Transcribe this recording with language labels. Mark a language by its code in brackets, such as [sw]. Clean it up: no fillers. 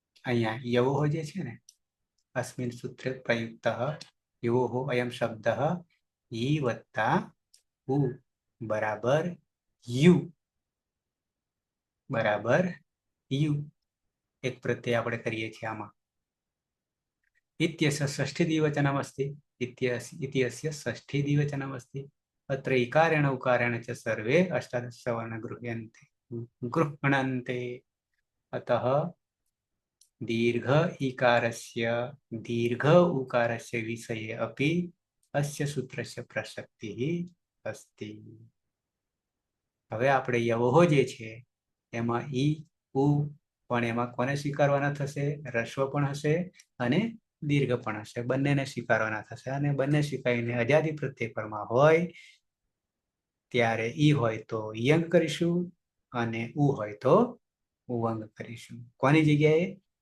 [gu] અહીંયા યવોહ જે છે ને અસ્મિન સૂત્રે પ્રયુક્ત યવોહ અયમ શબ્દ ઈ વત્તા ઉ બરાબર યુ એક પ્રત્યય આપણે કરીએ છીએ આમાં. [sa] इत्यस्य षष्ठी द्विवचनमस्ति. इत्यस्य षष्ठी द्विवचनमस्ति. अत्र इकारेण उकारेण च सर्वे अष्टादश सवर्ण गृह्णन्ते. अतः दीर्घ इकारस्य दीर्घ उकारस्य विषये अपि अस्य सूत्रस्य प्रसक्तिः अस्ति. [gu] હવે આપણે યવોહ જે છે એમાં ઈ ઉ પણ એમાં કોને સ્વીકારવાના થશે? રસ્વ પણ હશે અને દીર્ઘ પણ હશે. બંનેને સ્વીકારવાના થશે અને બંને સ્વીકારીને અજાદી પ્રત્યયપરમાં હોય ત્યારે ઈ હોય તો યંગ કરીશું અને ઉ હોય તો ઉવંગ કરીશું. કોની જગ્યાએ?